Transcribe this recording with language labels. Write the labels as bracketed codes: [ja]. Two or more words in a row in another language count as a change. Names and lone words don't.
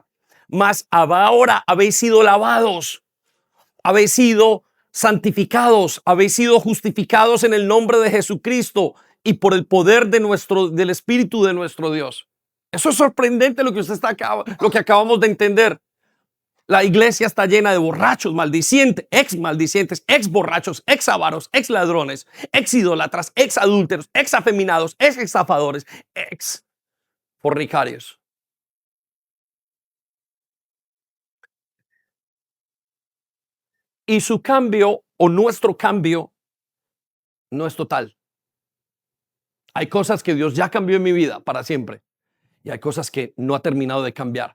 [es] Mas ahora habéis sido lavados, habéis sido santificados, habéis sido justificados en el nombre de Jesucristo y por el poder del Espíritu de nuestro Dios. Eso es sorprendente lo que acabamos de entender. La iglesia está llena de borrachos, maldicientes, ex borrachos, ex avaros, ex ladrones, ex idólatras, ex adúlteros, ex afeminados, ex estafadores, ex fornicarios. Y su cambio o nuestro cambio no es total. Hay cosas que Dios ya cambió en mi vida para siempre y hay cosas que no ha terminado de cambiar.